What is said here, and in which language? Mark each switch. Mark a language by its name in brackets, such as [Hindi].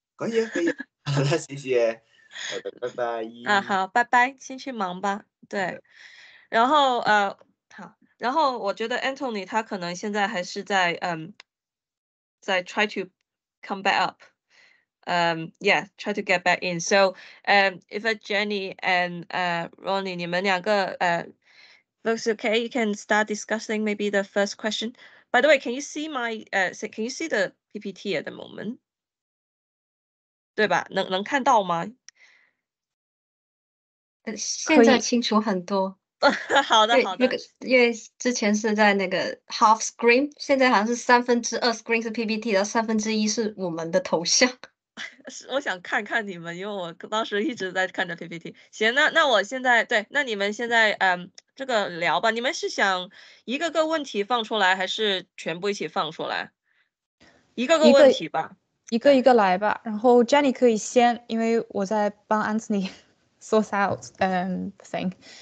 [Chinese] 可以，好的，谢谢，好的，拜拜。好，拜拜，先去忙吧。对，然后好，然后我觉得 Anthony 他可能现在还是在 [English] try to come back up. Try to get back in. So, if Jenny and Ronnie, [Chinese] 你们两个 [English] looks okay, you can start discussing maybe the first question. By the way, can you see can you see the PPT at the moment? [Chinese] 对吧？能看到吗？现在清楚很多。好的。因为之前是在那个 half screen， 现在好像是2/3 screen 是 PPT， 然后1/3是我们的头像。我想看看你们，因为我当时一直在看着 PPT。行，那我现在那你们现在这个聊吧。你们是想一个个问题放出来，还是全部一起放出来？一个个问题吧，一个一个来吧。然后 Jenny 可以先，因为我在帮 Anthony [English] source out thing。